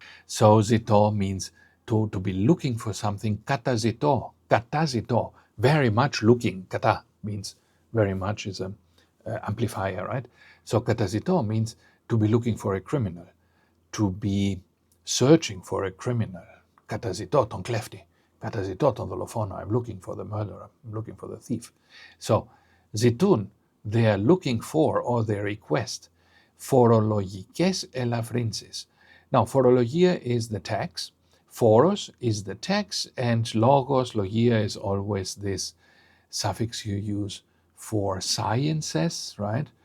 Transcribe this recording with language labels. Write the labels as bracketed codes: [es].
[en] So ζητώ means to be looking for something. Καταζητώ, καταζητώ, very much looking. Κατά means very much is an amplifier, right? So καταζητώ means to be looking for a criminal, to be searching for a criminal. [el] Καταζητώ τον κλέφτη, καταζητώ τον δολοφόνο. [en] I'm looking for the murderer, I'm looking for the thief. So ζητούν, they are looking for, or they request, [el] φορολογικές ελαφρύνσεις. [en] Now, φορολογία is the tax, foros is the tax, and logos, logia, is always this suffix you use for sciences, right?